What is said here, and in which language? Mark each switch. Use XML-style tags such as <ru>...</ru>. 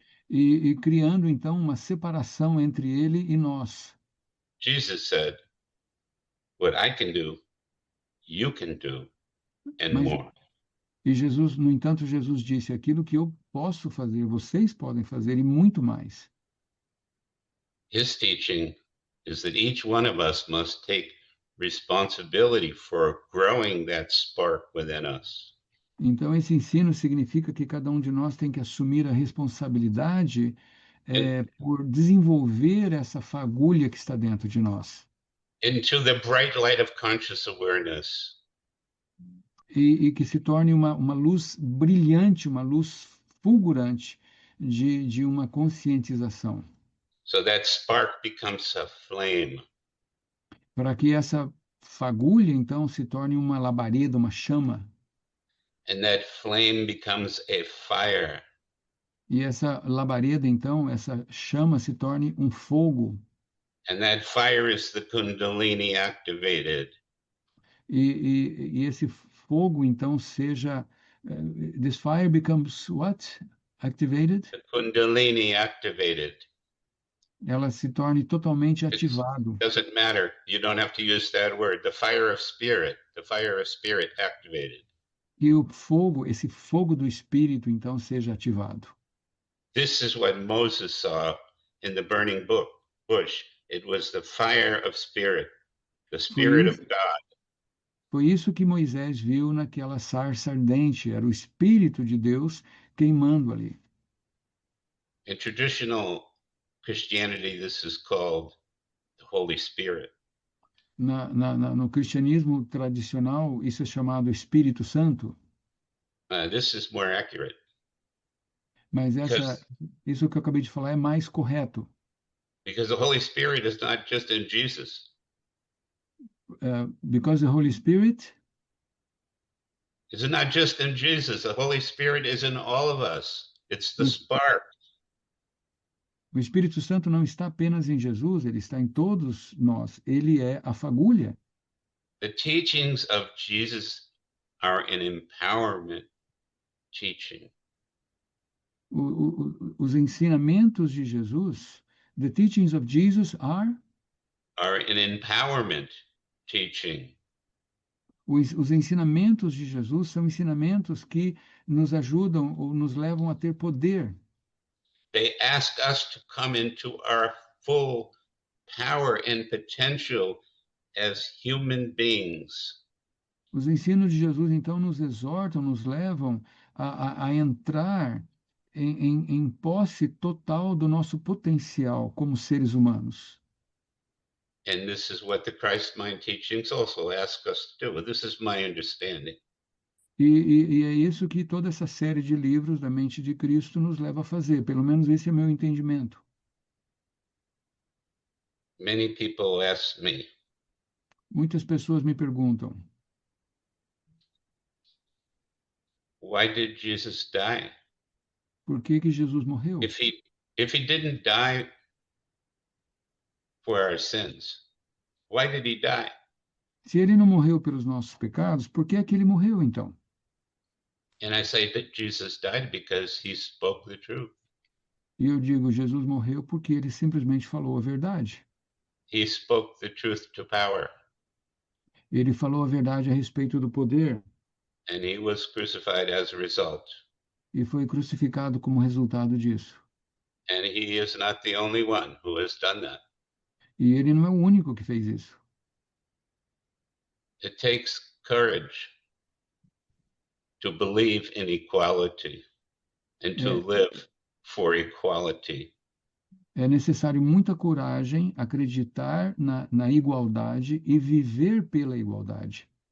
<pt>E criando, então, uma separação entre ele e nós.</pt> <en>Jesus said, what I can do, you can do, and more.</en> <pt>E Jesus, no entanto, Jesus disse, aquilo que eu posso fazer, vocês podem fazer e muito mais.</pt> <en>His teaching is that each one of us must take responsibility for growing that spark within us.</en> <pt>Então, esse ensino significa que cada um de nós tem que assumir a responsabilidade por desenvolver essa fagulha que está dentro de nós.</pt> <en>into the bright light of conscious awareness.</en> <pt>e que se torne uma luz brilhante, uma luz fulgurante de uma conscientização,</pt> <en>So that spark becomes a flame.</en> <pt>para que essa fagulha, então, se torne uma labareda, uma chama,</pt> <en>And that flame becomes a fire.</en> <pt>e essa labareda, então, essa chama se torne um fogo,</pt> <en>And that fire is the Kundalini activated.</en> <pt>e esse fogo, então, seja,</pt> <en>this fire becomes what? Activated? The Kundalini activated.</en> <pt>Ela se torne totalmente</pt> <en>It</en> <pt>ativado.</pt> <en>doesn't matter. You don't have to use that word. The fire of spirit activated.</en> <pt>E o fogo, esse fogo do Espírito, então, seja ativado.</pt> <en>This is what Moses saw in the burning bush. It was the fire of spirit, the</en> <pt>Foi</pt> <en>spirit of</en> <pt>isso,</pt> <en>God.</en> <pt>foi isso que Moisés viu naquela sarça ardente, era o Espírito de Deus queimando ali.</pt> <en>In traditional Christianity, this is called the Holy Spirit.</en> <pt>No cristianismo tradicional, isso é chamado Espírito Santo,</pt> <en>This is more accurate</en> <pt>mas</pt> <en>because</en> <pt>isso que eu acabei de falar é mais correto,</pt> <en>because the Holy Spirit is not just in Jesus. because the Holy Spirit, It's not just in Jesus. The Holy Spirit is in all of us. It's the</en> <pt>o</pt> <en>spark.</en> <pt>o Espírito Santo não está apenas em Jesus, ele está em todos nós, ele é a fagulha.</pt> <en>The teachings of Jesus are an empowerment teaching.</en> <pt>Os ensinamentos de Jesus,</pt> <en>the teachings of Jesus Are an empowerment teaching.</en> <pt>os ensinamentos de Jesus são ensinamentos que nos ajudam ou nos levam a ter poder.</pt> <en>They ask us to come into our full power and potential as human beings.</en> <pt>Os ensinos de Jesus, então, nos exortam, nos levam a entrar em posse total do nosso potencial como seres humanos.</pt> <en>And this is what the Christ mind teachings also ask us to do. This is my understanding.</en> <pt>E é isso que toda essa série de livros da mente de Cristo nos leva a fazer. Pelo menos esse é meu entendimento.</pt> <en>Many people ask me,</en> <pt>Muitas pessoas me perguntam:</pt> <en>why did Jesus die?</en> <pt>por que que Jesus morreu?</pt> <en>If he didn't die for our sins, why did he die?</en> <pt>Se ele não morreu pelos nossos pecados, por que é que ele morreu então?</pt> <en>And I say that Jesus died because he spoke the truth.</en> <pt>E eu digo, Jesus morreu porque ele simplesmente falou a verdade.</pt> <en>He spoke the truth to power.</en> <pt>Ele falou a verdade a respeito do poder</pt> <en>And he was crucified as a result.</en> <pt>e foi crucificado como resultado disso.</pt> <en>And he is not the only one who has done that.</en> <pt>E ele não é o único que fez isso.</pt> <en>It takes courage to believe in equality and to live for equality.</en> <pt>É necessário muita coragem, acreditar na igualdade e viver pela igualdade.</pt>